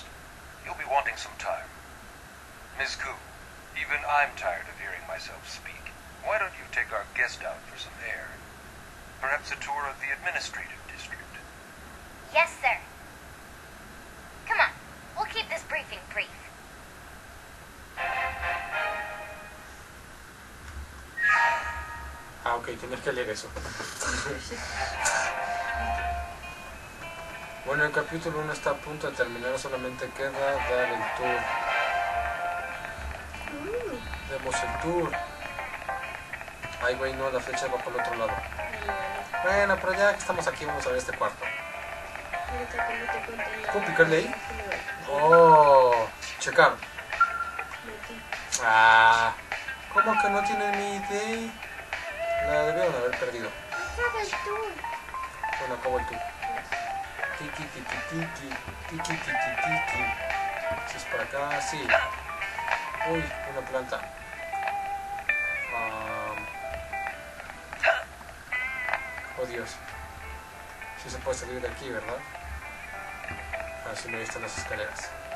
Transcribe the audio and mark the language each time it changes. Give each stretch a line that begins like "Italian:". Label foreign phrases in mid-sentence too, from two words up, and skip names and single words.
English: You'll be wanting some time. Ms. Koo, even I'm tired of hearing myself speak. Why don't you take our guest out for some air? Perhaps a tour of the administrative district. Yes, sir. Come on, we'll keep this briefing brief.
Spanish: Ah, ok, tienes que leer eso. Bueno, el capítulo 1 está a punto de terminar, solamente queda dar el tour. Demos el tour. Ay, güey, no, la flecha va por el otro lado. Bueno, pero ya que estamos aquí, vamos a ver este cuarto. ¿Puedo picarle ahí? Oh, checar. Ah, ¿cómo que no tiene mi ID? La debieron haber perdido. Bueno, acabo el tour. Tiki, tiki, tiki, tiki, tiki, tiki. Si es por acá, sí. Uy, una planta. Oh Dios. Sí se puede salir de aquí, ¿verdad? Así no, ahí están las escaleras.